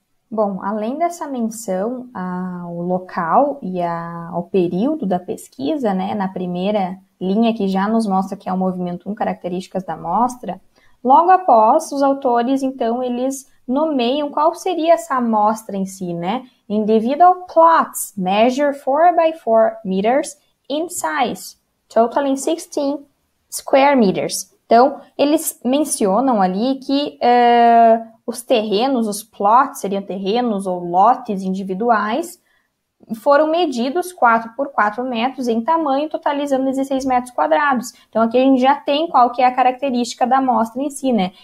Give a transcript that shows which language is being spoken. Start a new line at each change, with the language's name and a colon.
Portuguese: Bom, além dessa menção ao local e ao período da pesquisa, né, na primeira linha que já nos mostra que é o movimento 1, características da amostra, logo após, os autores, então, eles nomeiam qual seria essa amostra em si, né?
English: Individual plots measure 4 by 4 meters in size, totaling 16 square meters.
Portuguese: Então, eles mencionam ali que os terrenos, os plots, seriam terrenos ou lotes individuais, foram medidos 4 por 4 metros em tamanho, totalizando 16 metros quadrados. Então, aqui a gente já tem qual que é a característica da amostra em si, né?